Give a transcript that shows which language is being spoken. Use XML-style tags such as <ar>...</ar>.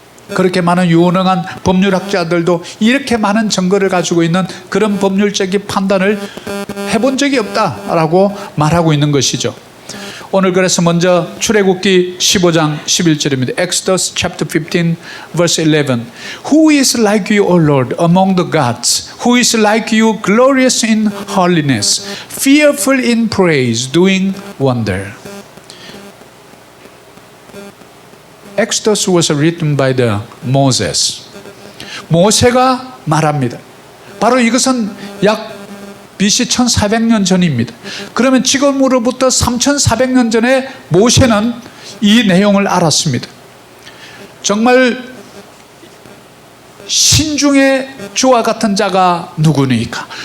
<ko>그렇게 많은 유능한 법률학자들도 이렇게 많은 증거를 가지고 있는 그런 법률적인 판단을 해본 적이 없다라고 말하고 있는 것이죠. 오늘 그래서 먼저 출애굽기 15장 11절입니다.</ko> <en>Exodus chapter 15 verse 11. Who is like you, O Lord, among the gods? Who is like you, glorious in holiness, fearful in praise, doing wonder? Exodus was written by the Moses.</en> <ko>모세가 말합니다. 바로 이것은 약 BC 1400년 전입니다. 그러면 지금으로부터 3400년 전에 모세는 이 내용을 알았습니다. 정말 신중의 주와 같은 자가 누구니까?</ko>